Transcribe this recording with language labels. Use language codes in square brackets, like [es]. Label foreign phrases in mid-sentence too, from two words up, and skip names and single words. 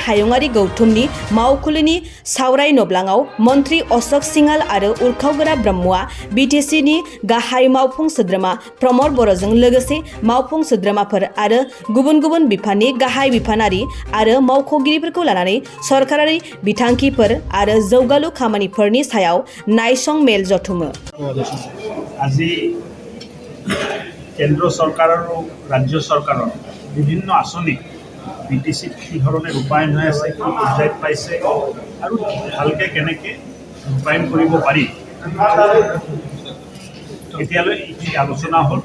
[brx] हायुङारि गौथुमनि मावखुलिनि सावराय नब्लाङाव मन्थ्रि अशक सिंहाल आरो उरखावगोरा ब्रह्मआ बिटिसिनि गाहाय मावफुं सोद्रोमा प्रमद बर'जों लोगोसे मावफुं सोद्रोमाफोर आरो गुबुन गुबुन बिफाननि गाहाय बिफानारि आरो मावख'गिरिफोरखौ लानानै सरकारारि बिथांखिफोर आरो जौगालु खामानिफोरनि सायाव नायसं मेल जथुमो। [as] আজি কেন্দ্ৰ চৰকাৰ আৰু ৰাজ্য চৰকাৰৰ বিভিন্ন আঁচনি বিটিচিত কি ধৰণে ৰূপায়ণ হৈ আছে, কি পৰ্যায়ত পাইছে আৰু ভালকৈ কেনেকৈ ৰূপায়ণ কৰিব পাৰি এতিয়ালৈ এইখিনি আলোচনা হ'ল।